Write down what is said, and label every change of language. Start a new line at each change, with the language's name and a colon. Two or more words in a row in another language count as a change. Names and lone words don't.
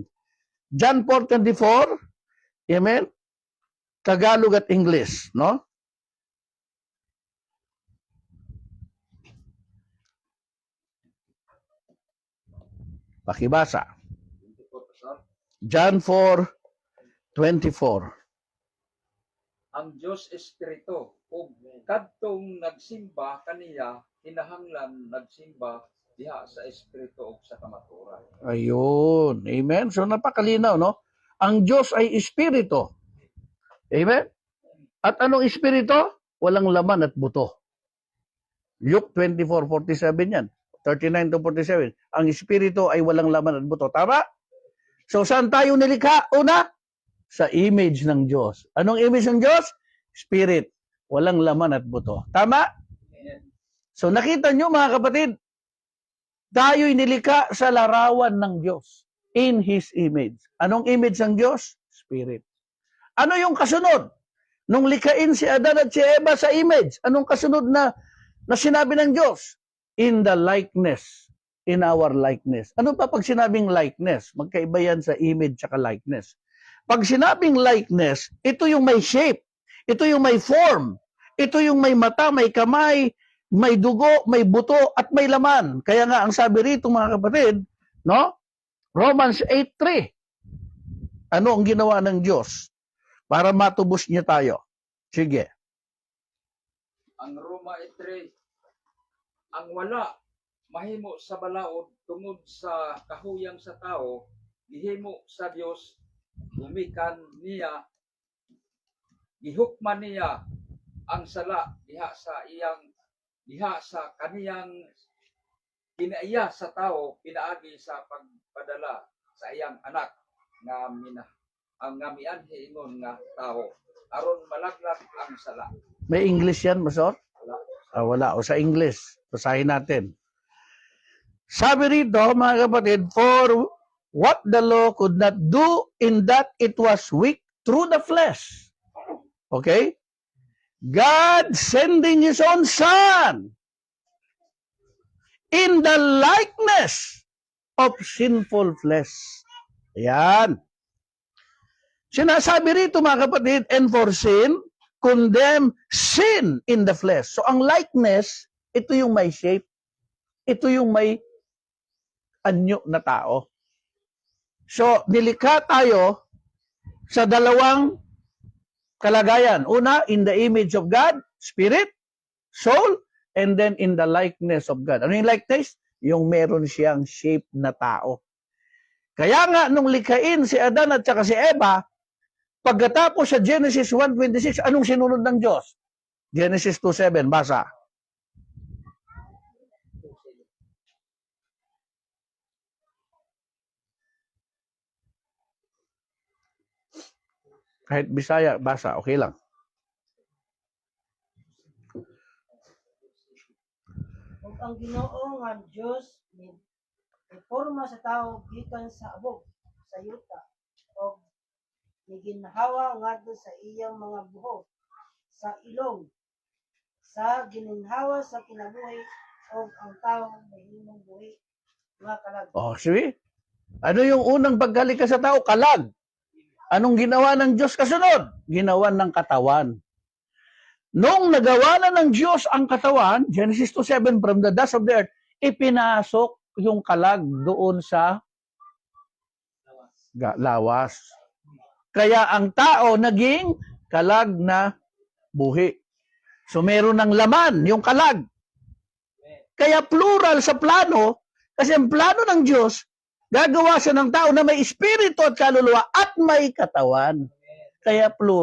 Filipino: John 4:24. Amen? Tagalog at English, no? Pakibasa. John 4:24.
Cebuano: Ang Dios Espiritu ug kadtong nagsimba kaniya kinahanglan nagsimba diha sa Espiritu ug sa kamatuoran.
Filipino: Ayun. Amen? So napakalinaw, no? Ang Diyos ay Espiritu. Amen? At anong Espiritu? Walang laman at buto. Luke 24:47 yan. 39 to 47. Ang Espiritu ay walang laman at buto. Tama? So saan tayo nilikha? Una, sa image ng Diyos. Anong image ng Diyos? Spirit. Walang laman at buto. Tama? So nakita nyo mga kapatid, tayo'y nilikha sa larawan ng Diyos.
English: In His image.
Filipino: Anong image ng Diyos? Spirit. Ano yung kasunod? Nung likhain si Adan at si Eva sa image, anong kasunod na sinabi ng Diyos?
English: In the likeness. In our likeness.
Filipino: Ano pa pag sinabing likeness? Magkaiba yan sa image at likeness. Pag sinabing likeness, ito yung may shape, ito yung may form, ito yung may mata, may kamay, may dugo, may buto, at may laman. Kaya nga ang sabi rito mga kapatid, no? Romans 8:3. Ano ang ginawa ng Diyos para matubos niya tayo? Sige.
Cebuano: Ang Roma 8:3, ang wala mahimo sa balaod tungod sa kahuyang sa tao, gihimo sa Dios, gumikan niya, gihukman niya ang sala diha sa kaniyang kinaiya sa tao pinaagi sa pagpadala sa iyang anak nga ang mianhi ingon nga tao aron malaglag ang sala.
Filipino: May English yan, Masor? Wala. Wala. O sa English, basahin natin. Sabi rito, mga kapatid,
English: for what the law could not do in that it was weak through the flesh. Okay? God sending His own Son in the likeness of sinful flesh.
Filipino: Ayan. Sinasabi rito mga kapatid,
English: and for sin, condemn sin in the flesh.
Filipino: So ang likeness, ito yung may shape. Ito yung may anyo na tao. So, nilikha tayo sa dalawang kalagayan. Una,
English: in the image of God, spirit, soul, and then in the likeness of God.
Filipino: Ano yung likeness? Yung meron siyang shape na tao. Kaya nga, nung likhain si Adan at saka si Eva, pagkatapos sa Genesis 1:26, anong sinunod ng Diyos? Genesis 2:7, basa. Kahit Bisaya, basa, okay lang.
Cebuano: Ug ang Ginoo nga Dios ni forma sa tao gikan sa abog sa yuta og niginhawa ngadto sa iyang mga buhok sa ilong sa gininhawa sa kinabuhi og ang tao mahimong buhi nga kalag.
English: Oh, see?
Filipino: Ano yung unang pagkalika sa tao? Kalag. Anong ginawa ng Diyos kasunod? Ginawa ng katawan. Nung nagawa na ng Diyos ang katawan, Genesis 2:7,
English: from the dust of the earth,
Filipino: ipinasok yung kalag doon sa lawas. Kaya ang tao naging kalag na buhi. So meron ng laman, yung kalag. Kaya plural sa plano, kasi ang plano ng Diyos, gagawa siya ng tao na may espiritu at kaluluwa at may katawan.